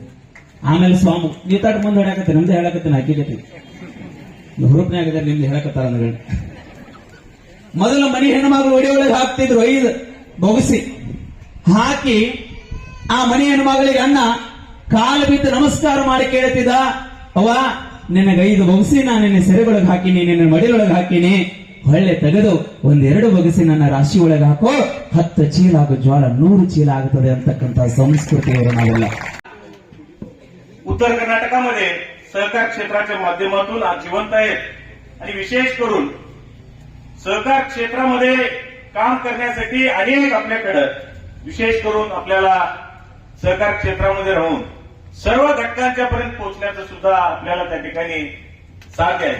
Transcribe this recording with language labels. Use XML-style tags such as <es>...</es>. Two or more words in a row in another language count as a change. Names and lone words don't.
<kn>ಆಮೇಲೆ ಸ್ವಾಮಿ ನೀವು ತಟ್ ಮುಂದೆ ಹೇಳಕತ್ತೆ ನಮ್ದು ಹೇಳಕತ್ತೆ ಹಾಕಿಕತಿ ಹುರುಪ್ನೆ ಆಗಿದ್ದಾರೆ ನಿಮ್ದು ಹೇಳಕತ್ತಾರ ಅಂದ್ರೆ ಮೊದಲು ಮನಿ ಹೆಣ್ಮಗಳು ಒಡೆಯೊಳಗೆ ಹಾಕ್ತಿದ್ರು 5 ಬೊಗಸಿ ಹಾಕಿ ಆ ಮನಿ ಹೆಣ್ಮಗಳಿಗೆ ಅಣ್ಣ ಕಾಲು ಬಿದ್ದು ನಮಸ್ಕಾರ ಮಾಡಿ ಕೇಳ್ತಿದ್ದ, ಅವ್ವ ನಿನಗೆ 5 ಬೊಗಸಿ ನಾನು ನಿನ್ನ ಸೆರೆಗೊಳಗೆ ಹಾಕಿನಿ, ನಿನ್ನ ಮಡಿಯೊಳಗೆ ಹಾಕಿನಿ, ಹೊಳ್ಳೆ ತೆಗೆದು 1-2 ಬೊಗಸಿ ನನ್ನ ರಾಶಿ ಒಳಗೆ ಹಾಕೋ, 10 ಚೀಲ ಆಗೋ ಜ್ವಾಳ 100 ಚೀಲ ಆಗುತ್ತದೆ ಅಂತಕ್ಕಂಥ</kn> <mr>संस्कृतीवर नावेला. उत्तर कर्नाटकामध्ये सहकार क्षेत्राच्या माध्यमातून आज जिवंत आहेत आणि विशेष करून सहकार क्षेत्रामध्ये काम करण्यासाठी अनेक आपल्याकडे विशेष करून आपल्याला सहकार क्षेत्रामध्ये राहून सर्व घटकांच्या पर्यंत पोहोचण्याचं सुद्धा आपल्याला त्या ठिकाणी साध्य आहे.</mr>